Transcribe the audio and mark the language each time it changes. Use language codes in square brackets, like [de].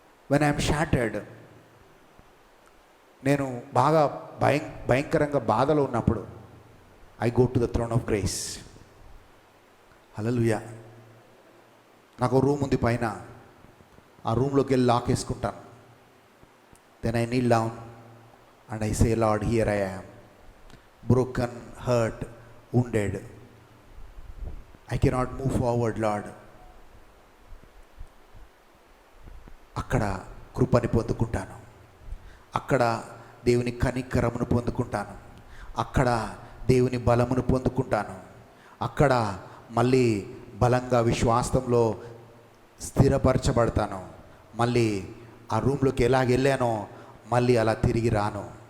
[en] when I'm shattered, [te] నేను బాగా భయంకరంగా బాధలో ఉన్నప్పుడు [en] I go to the throne of grace. Hallelujah. [te] నాకు రూమ్ ఉంది పైన, ఆ రూమ్లోకి వెళ్ళి లాక్ వేసుకుంటాను. [en] Then I kneel down and I say, Lord, here I am, broken, hurt, wounded. I cannot move forward, Lord. [te] అక్కడ కృపని పొందుకుంటాను, అక్కడ దేవుని కనికరమును పొందుకుంటాను, అక్కడ దేవుని బలమును పొందుకుంటాను, అక్కడ మళ్ళీ బలంగా విశ్వాసంలో స్థిరపరచబడతాను. మళ్ళీ ఆ రూమ్లోకి ఎలాగ వెళ్ళానో మళ్ళీ అలా తిరిగి రాను.